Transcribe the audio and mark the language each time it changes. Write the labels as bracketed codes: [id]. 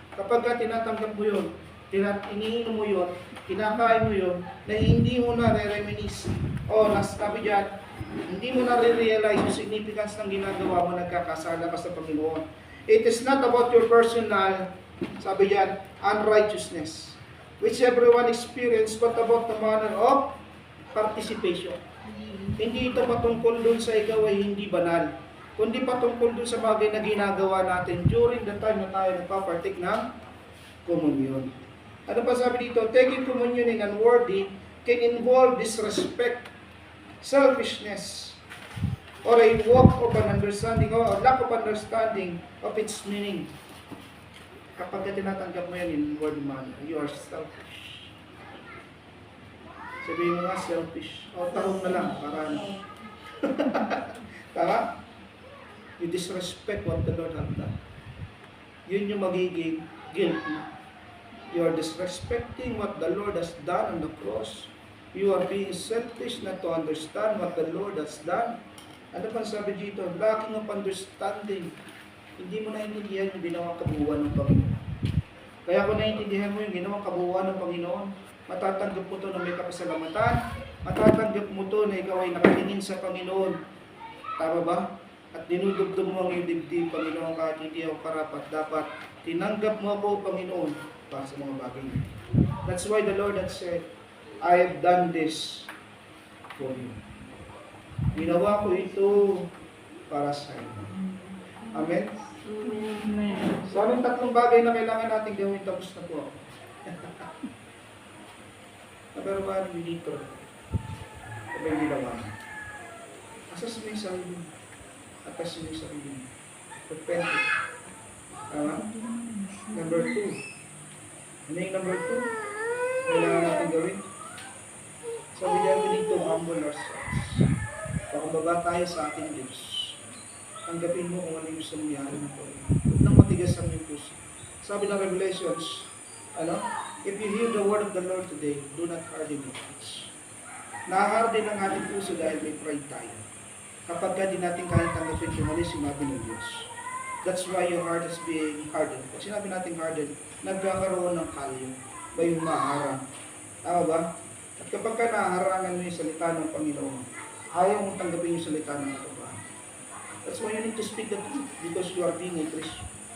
[tl] Kapag ka tinatanggap mo yun, iniinom mo yun, kinakain mo yun, na hindi mo na re-reminisce o sabi diyan, hindi mo na re-realize yung significance ng ginagawa mo, nagkakasala ka sa Panginoon. [en] It is not about your personal, [tl] sabi diyan, [en] unrighteousness, which everyone experience, but about the manner of participation. [tl] Hindi ito patungkol dun sa ikaw ay hindi banal, kundi patungkol dun sa bagay na ginagawa natin [en] during the time [tl] na tayo nagpapartake ng communion. Ano pa sabi dito? [en] Taking communion in unworthy can involve disrespect, selfishness, or a lack of understanding of its meaning. [tl] Kapag tinatanggap mo yan [en] in word manner, you are selfish. [tl] Sabihin mo nga selfish. O tahong na lang, para ano. Tama? [en] You disrespect what the Lord has done. [tl] Yun yung magiging guilt mo. [en] You are disrespecting what the Lord has done on the cross. You are being selfish not to understand what the Lord has done. [tl] Ano pang sabi dito? [en] Lacking of understanding. [tl] Hindi mo naintindihan yung ginawang kabuuan ng Panginoon. Kaya kung naintindihan mo yung ginawang kabuuan ng Panginoon, matatanggap mo to na may kapasalamatan, matatanggap mo to na ikaw ay nakatingin sa Panginoon. Tama ba? At dinudugtog mo ang iyong dibdib, Panginoon, kahit hindi ako karapat, dapat tinanggap mo ako, Panginoon, para sa mga bagay. [en] That's why the Lord has said, I have done this for you. [tl] Ginawa ko ito para sa iyo. Amen? Amen. So, anong tatlong bagay na kailangan natin gawin? Tapos na po ako. [en] Number 1, we need to. [tl] Sabay ginawa. Asas mo yung sarili mo. Atas mo yung sarili mo. Repent. Tama? Number 2. Ano yung number 2? Kailangan natin gawin. Sabi niya, [en] we need to humble ourselves. [tl] Pakababa tayo sa ating Diyos. Tanggapin mo kung ano yung gusto mong yari ng Panginoon. Huwag nang matigas ang iyong puso. Sabi ng Revelations, [en] if you hear the word of the Lord today, do not harden your hearts. [tl] Naharden ang ating puso dahil may pride tayo. Kapag ka di natin kaya tanggapin kung ano yung sinabi ng Diyos. [en] That's why your heart is being hardened. [tl] Pag sinabi natin hardened, nagkakaroon ng kalyo. Ba yung maharang. Tama ba? At kapag ka naharangan mo yung salita ng Panginoon, ayaw mong tanggapin yung salita ng katotohanan. [en] That's why you need to speak the truth because you are being a Christian.